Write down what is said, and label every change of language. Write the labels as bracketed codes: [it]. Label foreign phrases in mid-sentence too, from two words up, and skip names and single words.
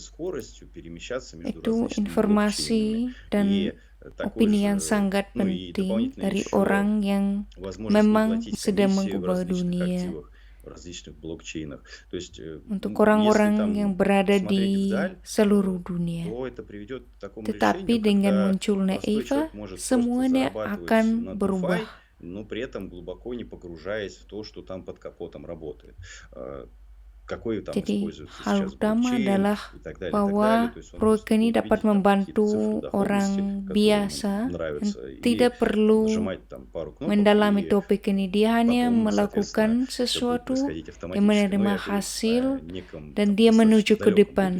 [id] Itu informasi dan opini yang sangat penting dari orang yang memang sedang mengubah dunia. Untuk orang-orang yang berada di seluruh dunia. Tetapi dengan munculnya EVA, semuanya akan berubah. [ru] Но при этом глубоко не погружаясь в то, что там под капотом работает. [id] Jadi hal utama adalah bahwa proyek ini dapat membantu orang biasa dan tidak perlu mendalami topik ini. Dia hanya melakukan sesuatu, dia menerima hasil dan dia menuju ke depan.